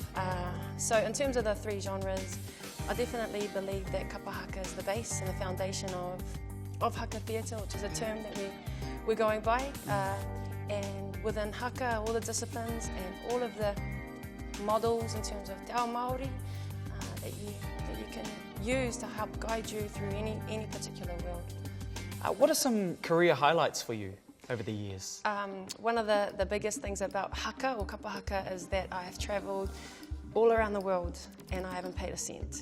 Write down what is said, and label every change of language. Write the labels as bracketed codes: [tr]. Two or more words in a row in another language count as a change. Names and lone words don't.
[en] So in terms of the three genres, I definitely believe that [mi] Kapa Haka [en] is the base and the foundation of Haka Theatre, which is a term that we're going by. And within haka, all the disciplines and all of the models in terms of [mi] te ao Maori [en] that you can use to help guide you through any particular world. What are some career highlights for you over the years? One of the biggest things about haka or [mi] Kapa Haka [en] is that I have travelled all around the world and I haven't paid a cent.